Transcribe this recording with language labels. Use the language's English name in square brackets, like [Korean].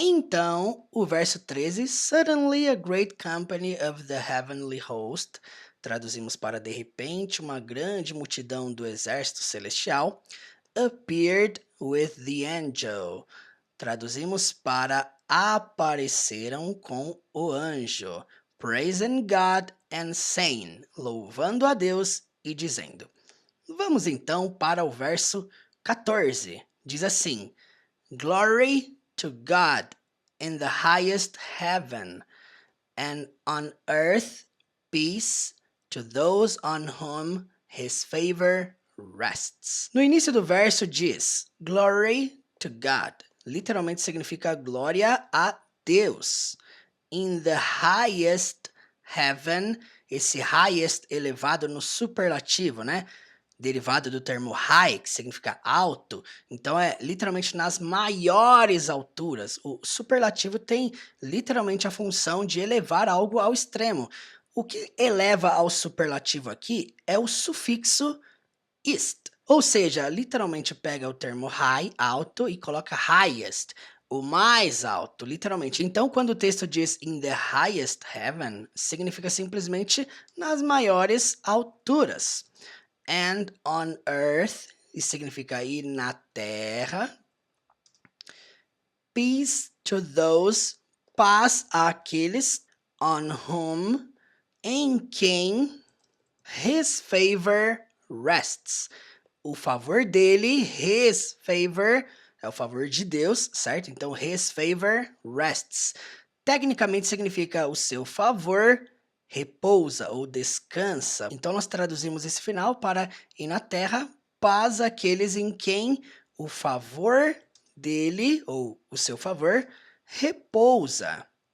[Portuguese] Então, o verso 13, [English] suddenly a great company of the heavenly host, [Portuguese] traduzimos para de repente uma grande multidão do exército celestial, [English] appeared with the angel. [Portuguese] Traduzimos para apareceram com o anjo. [English] Praising God and saying, [Portuguese] louvando a Deus e dizendo. Vamos então para o verso 14. Diz assim: [English] Glory to God in the highest heaven, and on earth peace to those on whom his favor rests. [Portuguese] No início do verso diz [English] Glory to God. [Portuguese] Literalmente significa glória a Deus. [English] In the highest heaven, [Portuguese] esse highest elevado no superlativo, né? Derivado do termo high, que significa alto. Então é literalmente nas maiores alturas. O superlativo tem literalmente a função de elevar algo ao extremo. O que eleva ao superlativo aqui é o sufixo ist. Ou seja, literalmente pega o termo high, alto, e coloca highest, o mais alto, literalmente. Então, quando o texto diz [English] in the highest heaven, [Portuguese] significa simplesmente nas maiores alturas. [English] And on earth, [Portuguese] isso significa ir na terra. [English] Peace to those, [Portuguese] paz àqueles, [English] on whom, [Portuguese] em quem, [English] his favor rests. [Portuguese] O favor dele, [English] his favor, [Portuguese] é o favor de Deus, certo? Então, [English] his favor rests. [Portuguese] Tecnicamente significa o seu favor repousa ou descansa. Então, nós traduzimos esse final para ir na terra, paz àqueles em quem o favor dele, ou o seu favor, repousa.